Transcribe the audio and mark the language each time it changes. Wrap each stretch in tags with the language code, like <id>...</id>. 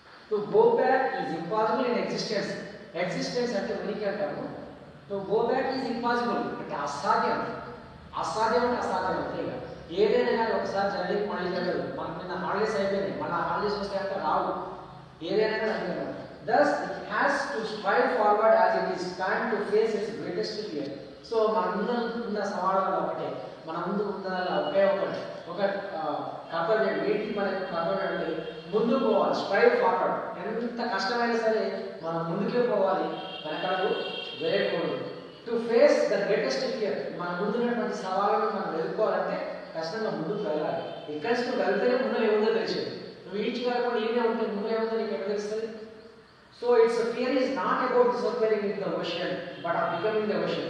<en>To go back is impossible in existence.</en> <te>Existence అంటే ఉనికి అంటాము.</te> <en>to go back is impossible</en> <te>అంటే అసాధ్యం. అసాధ్యం అంటే అసాధ్యం అంతే. ఇక ఏదైనా కానీ ఒకసారి జరిగింది మళ్ళీ జరగదు. మనకు నిన్న హాలిడేస్ అయిపోయినాయి, మళ్ళీ హాలిడేస్ వస్తే అంటే రావు. ఏదైనా కానీ అంతే.</te> <en>Thus, it has to strive forward as it is trying to face its greatest fear.</en> <te>So మన ముందు ఉన్న సవాళ్ళలో ఒకటే, మన ముందు ఉన్న ఒకే ఒక కర్తవ్యం ఏంటి, మన యొక్క కర్తవ్యం అంటే ముందుకు పోవాలి, స్ట్రైవ్ ఫార్వర్డ్. ఎంత కష్టమైనా సరే మనం ముందుకే పోవాలి, వెనకడుగు వేయకూడదు.</te> <en>to face the greatest fear,</en> <te>మన ముందున్నటువంటి సవాళ్ళను మనం ఎదుర్కోవాలంటే ఖచ్చితంగా ముందుకు వెళ్ళాలి. ఇక్కడి నుంచి నువ్వు వెళ్తేనే ముందు ఏముందో తెలిసేది. నువ్వు ఈడ్చి వెళ్ళకుండా ఈయనే ఉంటే ముందు ఏముందో నీకు ఎక్కడ తెలుస్తుంది.</te> <en>So its fear is not about disappearing into the ocean, but of becoming the ocean.</en>